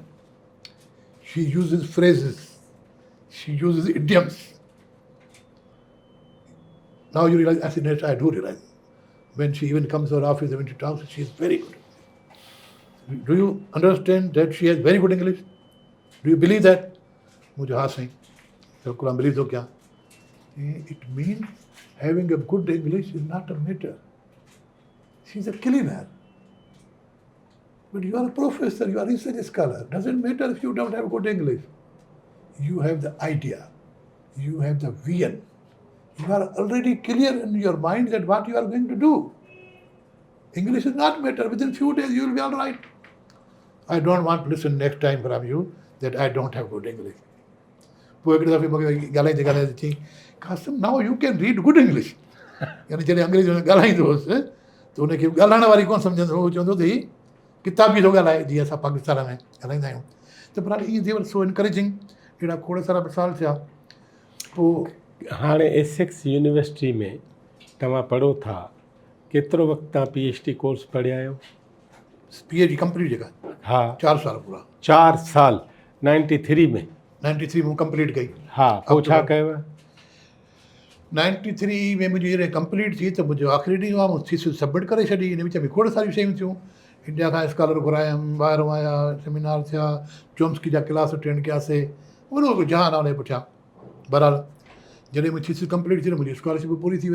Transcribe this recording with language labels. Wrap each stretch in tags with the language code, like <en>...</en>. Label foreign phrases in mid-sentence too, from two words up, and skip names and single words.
<en>She uses phrases. She uses idioms. Now you realize, I said, I do realize. When she even comes to our office and when she talks, she is very good. Do you understand that she has very good English? Do you believe that? मुझे हाँ सही. तो कुल believe तो क्या? It means having a good English is not a matter. She's a cleaner. But you are a professor, you are a research scholar. Doesn't matter if you don't have good English. You have the idea. You have the vision. You are already clear in your mind that what you are going to do. English is not matter. Within few days you will be all right. I don't want to listen next time from you that I don't have good English.</en> <sd>पोइ हिकिड़े दफ़े मूंखे ॻाल्हाईंदे ॻाल्हाईंदे चई, कासिम</sd> <en>now you can read good English.</en> <sd>यानी जॾहिं अंग्रेजी में ॻाल्हाईंदो हुउसि त हुनखे ॻाल्हाइण वारी कोन सम्झंदो हो. चवंदो त हीउ किताबी थो ॻाल्हाए, जीअं असां पाकिस्तान में ॻाल्हाईंदा आहियूं. त पर ईअं</sd> <en>they were so encouraging.</en> <sd>अहिड़ा खोड़ सारा मिसाल थिया. पोइ हाणे एसेक्स यूनिवर्सिटी में तव्हां पढ़ो था, केतिरो वक़्तु तव्हां</sd> <en>PhD course</en> <sd>पढ़िया आहियो?</sd> <en>PhD complete जेका</en> <sd>हा 4 साल पूरा. 4 साल 93 में. 93 में कंप्लीट कई. हा पोइ छा कयव? 93 में मुंहिंजी जॾहिं कंप्लीट थी त मुंहिंजो आख़िरी ॾींहुं आहे.</sd> <en>thesis submit</en> <sd>करे छॾी. इन विच में खोड़ सारियूं शयूं थियूं. इंडिया खां स्कॉलर घुरायमि, ॿाहिरां आया, सेमिनार थिया, चोम्स्की जा</sd> <en>class attend</en> <sd>कयासीं. वॾो को जहान आहे हुनजे पुठियां. बहरहाल जॾहिं मुंहिंजी थीसिस कंप्लीट थी त मुंहिंजी स्कॉलरशिप पूरी थी वई.</sd>